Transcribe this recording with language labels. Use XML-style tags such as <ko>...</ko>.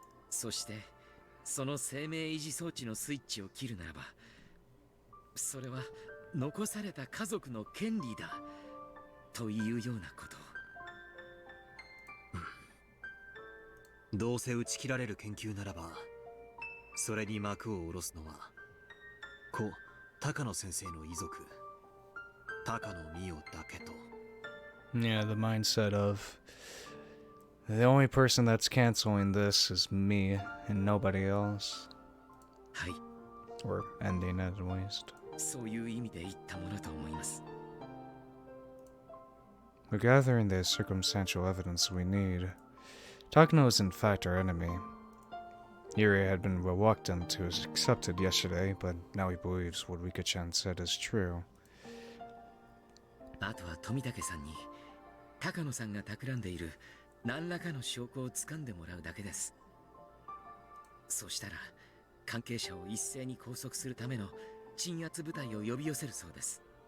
<ja>そしてその生命維持装置のスイッチを切るならば、それは残された家族の権利だというようなことを。どうせ打ち切られる研究ならば、それに幕を下ろすのは高野先生の遺族高野美代だけと。</ja> <en>Yeah, the mindset of the only person that's canceling this is me and nobody else.</en> <ja>はい、</ja> <en>Or ending it at least.</en> <ja>そういう意味で言ったものと思います。</ja> <en>We're gathering the circumstantial evidence we need. Takano is in fact our enemy. Yuri had been reluctant to accept it yesterday, but now he believes what Rika-chan said is true.</en> <ja>あとは富武さんに高野さんが企んでいる何らかの証拠を掴んでもらうだけです。そしたら関係者を一斉に拘束するための鎮圧部隊を呼び寄せるそうです。</ja>